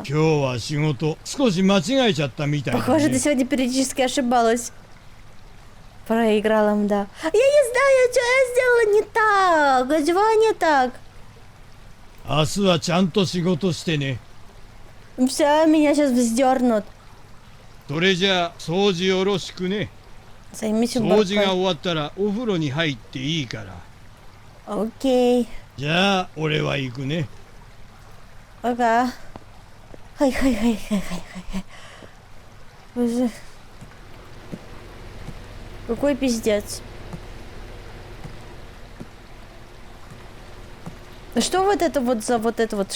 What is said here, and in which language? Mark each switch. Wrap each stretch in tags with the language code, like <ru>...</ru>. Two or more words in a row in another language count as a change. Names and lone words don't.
<ja>今日は仕事少し間違えちゃったみたいだ</ja> <ru>Похоже,</ru> <ja>ね</ja> <ru>ты сегодня периодически ошибалась. Проиграла, да. Я не знаю, что я сделала не так. Чего не так?</ru> <ja>明日はちゃんと仕事してね</ja> <ru>Все, меня сейчас вздернут.</ru> <ja>それじゃあ掃除よろしくね</ja> <ru>Займись</ru> <ja>掃除が</ja> <ru>уборкой.</ru> <ja>終わったらお風呂に入っていいから</ja> <ru>Окей.</ru> <ja>じゃあ俺は行くね</ja> <ru>Ага. Хай. Боже. Какой пиздец. Что вот это вот за вот это вот?</ru>